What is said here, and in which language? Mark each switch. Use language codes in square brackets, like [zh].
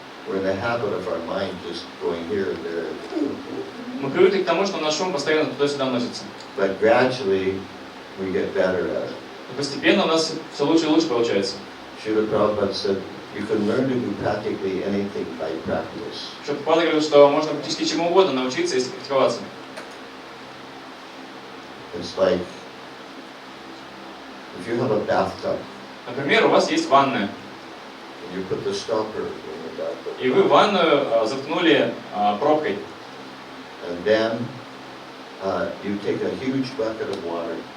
[en] We're in the habit of our mind just going here and there. [ru] Мы привыкли к тому, что наш ум постоянно туда-сюда носится. [en] But gradually, we get better at it. [ru] И постепенно у нас все лучше и лучше получается. [en] Srila Prabhupada said, you can learn to do practically anything by practice. [ru] Прабхупада говорил, что можно практически чему угодно научиться, если практиковаться. [en] It's like, if you have a bathtub, [ru] Например, у вас есть ванная, [en] and you put the stopper in the bathtub, [ru] и вы ванную заткнули пробкой. [en] and then you take a huge bucket of water,